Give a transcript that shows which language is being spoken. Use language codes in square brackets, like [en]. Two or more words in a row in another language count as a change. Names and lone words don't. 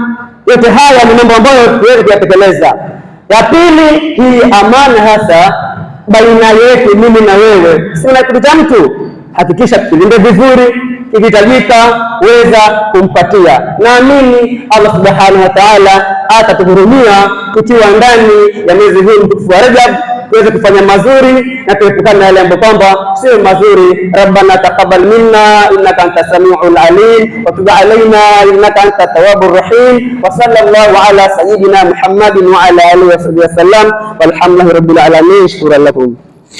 [sw] Yote haya ni mambo ambayo tuweze kuyatekeleza. Ya pili, hii amana hasa baina yetu mimi na wewe, si na kitu cha mtu, hakikisha tulinde vizuri, ikihitajika weza kumpatia. Naamini Allah [ar] سبحانه وتعالى [sw] atatuhurumia tukiwa ndani ya mwezi huu mtukufu wa Rajab, tuweze kufanya mazuri na tuepukane na yale ambayo kwamba sio mazuri. [ar] ربنا تقبل منا إنك أنت السميع العليم وتب علينا إنك أنت التواب الرحيم. وصلى الله على سيدنا محمد وعلى آله وصحبه وسلم والحمد لله رب العالمين. شكرا لكم.